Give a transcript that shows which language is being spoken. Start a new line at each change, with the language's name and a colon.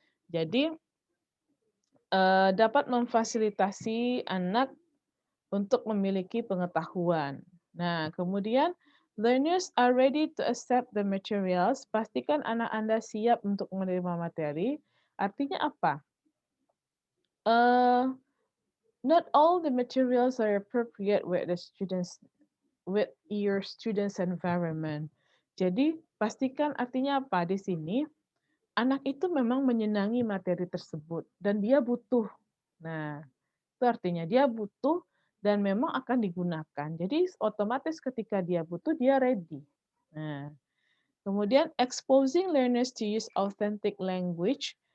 Indonesian: Jadi, dapat memfasilitasi anak untuk memiliki pengetahuan. Nah, kemudian
English: learners are ready to accept the materials.
Indonesian: Pastikan anak Anda siap untuk menerima materi. Artinya apa?
English: Not all the materials are appropriate with the students with your students environment.
Indonesian: Jadi, pastikan artinya apa di sini? Anak itu memang menyenangi materi tersebut dan dia butuh. Nah, itu artinya dia butuh dan memang akan digunakan. Jadi otomatis ketika dia butuh, dia ready. Nah, kemudian
English: exposing learners to use authentic language.